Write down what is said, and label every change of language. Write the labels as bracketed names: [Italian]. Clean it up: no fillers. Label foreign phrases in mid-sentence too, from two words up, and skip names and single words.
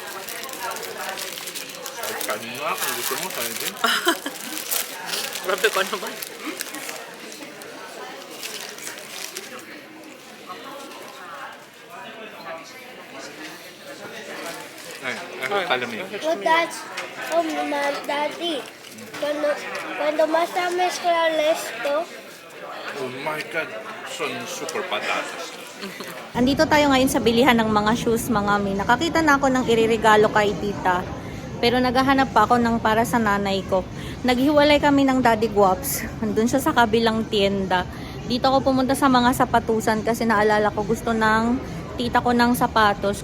[Filipino] Kanin mo, kung gusto mo, kanin din. Grabe ko naman. Ay, kala mo yun. [English] Well, that's Daddy. [Spanish] Cuando más mezclar esto, [English] Oh my God, [Spanish] son super patatas. [Filipino] Andito tayo ngayon sa bilihan ng mga shoes, mga mi. Nakakita na ako ng iririgalo kay tita. Pero naghahanap pa ako ng para sa nanay ko. Naghiwalay kami ng Daddy Guaps. Andun siya sa kabilang tienda. Dito ako pumunta sa mga sapatusan kasi naalala ko gusto ng tita ko ng sapatos.